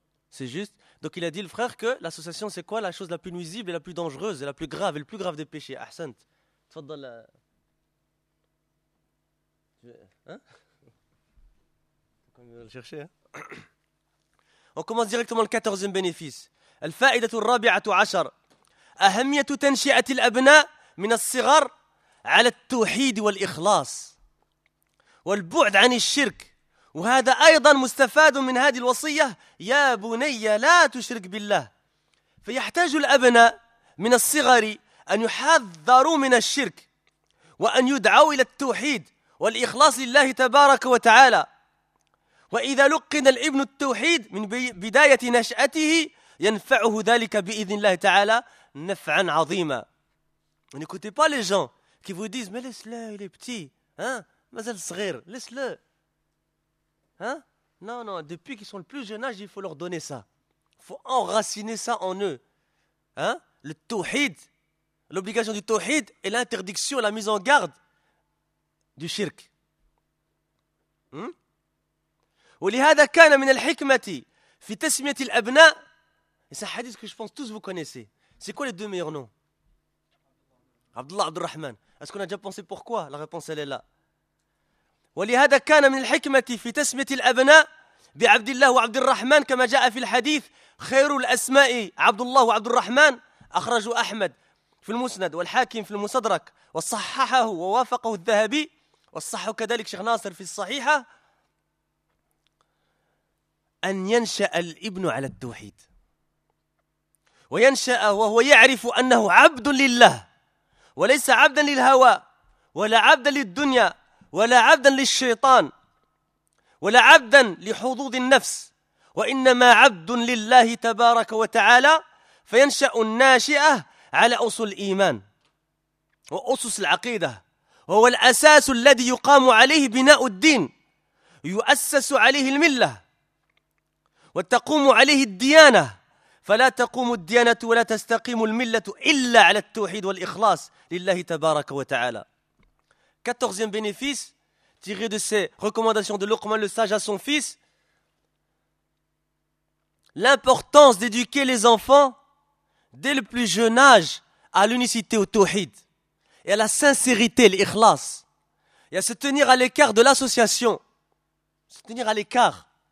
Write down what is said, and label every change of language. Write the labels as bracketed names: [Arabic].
[French] C'est juste. Donc il a dit le frère que l'association c'est quoi la chose la plus nuisible et la plus dangereuse et la plus grave et le plus grave des péchés. Ahsant. Tu Hein ? Quand on va le chercher, hein ? On commence directement le 14e bénéfice. [Arabic] الفائدة الرابعة عشر أهمية تنشئة الأبناء من الصغر على التوحيد والإخلاص والبعد عن الشرك وهذا أيضا مستفاد من هذه الوصية يا بني لا تشرك بالله فيحتاج الأبناء من الصغر أن يحذروا من الشرك وأن يدعوا إلى التوحيد والإخلاص لله تبارك وتعالى وإذا لقن الابن التوحيد من بداية نشأته ينفعه ذلك بإذن الله تعالى نفعا عظيما. [French] N'écoutez pas les gens qui vous disent mais laisse-le, il est petit, hein, [Arabic] mazal sghir, [French] laisse-le, hein. Non, non, depuis qu'ils sont le plus jeune âge, il faut leur donner ça, il faut enraciner ça en eux, hein. Le tawhid, l'obligation du tawhid et l'interdiction, la mise en garde du shirk. [Arabic] ولهذا كان من الحكمة في تسمية الأبناء. [French] Et c'est un hadith que je pense tous vous connaissez. C'est quoi les deux meilleurs noms? Abdullah Abdurrahman. Est-ce qu'on a déjà pensé pourquoi? La réponse elle est là. [Arabic] ولهذا كان من الحكمة في تسمية الأبناء بعبد الله وعبد الرحمن كما جاء في الحديث خير الأسماء عبد الله وعبد الرحمن أخرجه أحمد في المسند والحاكم في المستدرك وصححه ووافقه الذهبي وصححه كذلك شيخ ناصر في الصحيحة أن ينشأ الابن على التوحيد. وينشأ وهو يعرف أنه عبد لله وليس عبدا للهوى ولا عبدا للدنيا ولا عبدا للشيطان ولا عبدا لحظوظ النفس وإنما عبد لله تبارك وتعالى فينشأ الناشئة على أصول الإيمان وأسس العقيدة وهو الأساس الذي يقام عليه بناء الدين يؤسس عليه الملة وتقوم عليه الديانة فلا تقوم الديانة ولا تستقيم الملة إلا على التوحيد والإخلاص لله تبارك وتعالى. [French] 14e bénéfice tiré de ces recommandations de Luqman le sage à son fils. L'importance d'éduquer les enfants dès le plus jeune âge à l'unicité au tawhid et à la sincérité, l'ikhlas, et à se tenir à l'écart de l'association, se tenir à l'écart.